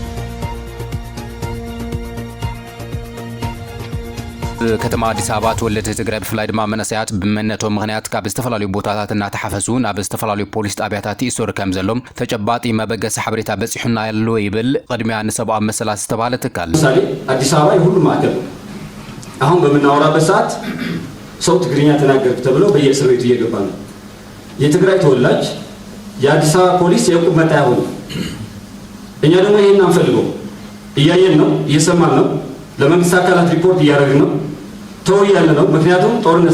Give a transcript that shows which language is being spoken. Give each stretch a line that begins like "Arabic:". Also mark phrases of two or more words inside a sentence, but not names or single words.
Tigrinya: ከተማ አዲስ አበባ ተወለደ ትግራይ ብፍላይ ድማ መነሳያት ብመነቶም ምክንያት ካብ ዝተፈላለዩ ቦታታት እናተሓፈሱ ናብ ዝተፈላለዩ ፖሊስ ጣብያታት ይእሰሩ ከም ዘሎም ተጨባጢ መበገስ ሓበሬታ በፂሑና ያሎ ይብል ቅድሚያ ንሰብኣ መሰላት ዝተባለ ትካል
Amharic: ምሳሌ አዲስ አበባ የሁሉ ማዕከል አሁን በምናወራበት ሰዓት ሰው ትግርኛ ተናገርክ ተብሎ በየእስር ቤቱ እየገባ ነው። የትግራይ ተወላጅ የአዲስ አበባ ፖሊስ የዕቁብ መጣያ ሆነ። እኛ ደግሞ ይሄን አንፈልገው። እያየን ነው፣ እየሰማን ነው፣ ለመንግስት አካላት ሪፖርት እያደረግን ነው፣ ተወያለ ነው። ምክንያቱም ጦርነት